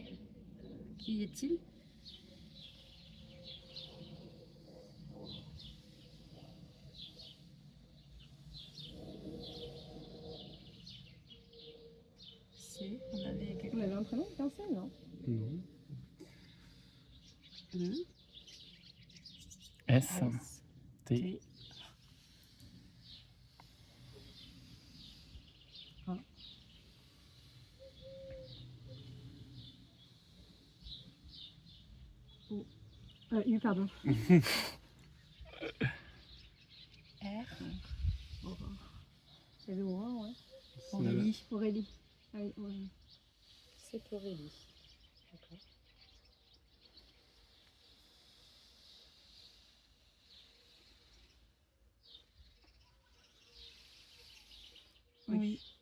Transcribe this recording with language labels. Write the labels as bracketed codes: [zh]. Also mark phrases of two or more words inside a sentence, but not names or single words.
[fr] Qui est-il? Si, on avait On quelqu'un. avait un prénom qu'un seul, non? Non. E, S. S, T. T. U, pardon. R, C'est le O1, ouais. Aurélie. Aurélie. Ah oui, Aurélie. C'est Aurélie. D'accord. Oui.